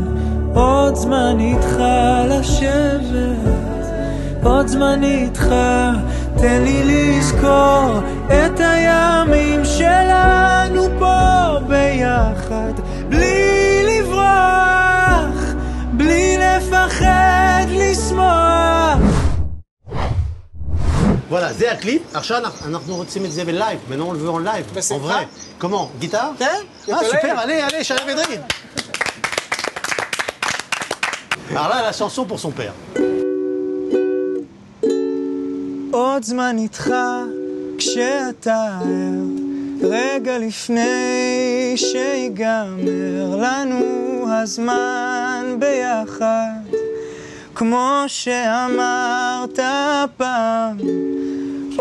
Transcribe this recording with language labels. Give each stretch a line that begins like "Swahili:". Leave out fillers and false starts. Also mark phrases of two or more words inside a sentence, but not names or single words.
Hebrew: עוד זמן איתך לשבת, עוד זמן איתך, תן לי לזכור את הימים שלנו פה ביחד, בלי לברוח, בלי לפחד לשמוח.
French: Voilà, c'est un clip.
Hebrew: עכשיו אנחנו רוצים את זה בלייב,
French: maintenant on le veut en live, en vrai. Comment? Guitare?
Hebrew: כן.
French: Ah super, allez, Shalev Edry. Alors là, la chanson pour son père.
Hebrew: עוד זמן איתך כשאתה ער, רגע לפני שיגמר לנו הזמן ביחד, כמו שאמרת פעם,